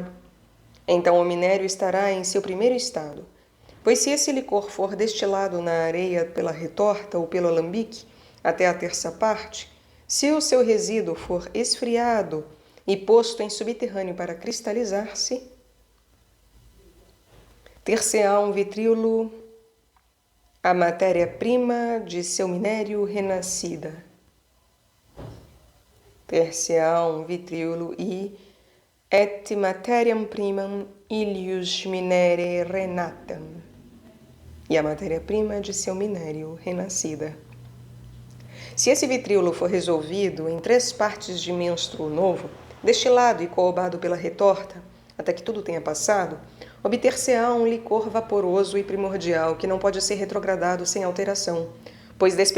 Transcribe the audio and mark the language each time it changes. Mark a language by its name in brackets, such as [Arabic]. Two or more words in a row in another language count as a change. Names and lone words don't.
[Portuguese] Então o minério estará em seu primeiro estado, pois se esse licor for destilado na areia pela retorta ou pelo alambique, até a terça parte, se o seu resíduo for esfriado e posto em subterrâneo para cristalizar-se, ter-se-á um vitríolo, a matéria-prima de seu minério renascida. Ter-se-á um vitríolo [Latin] et materiam primam ilius minere renatam, [Portuguese] e a matéria-prima de seu minério renascida. Se esse vitríolo for resolvido em 3 partes de menstruo novo, destilado e coobado pela retorta, até que tudo tenha passado, obter-se-á um licor vaporoso e primordial que não pode ser retrogradado sem alteração, pois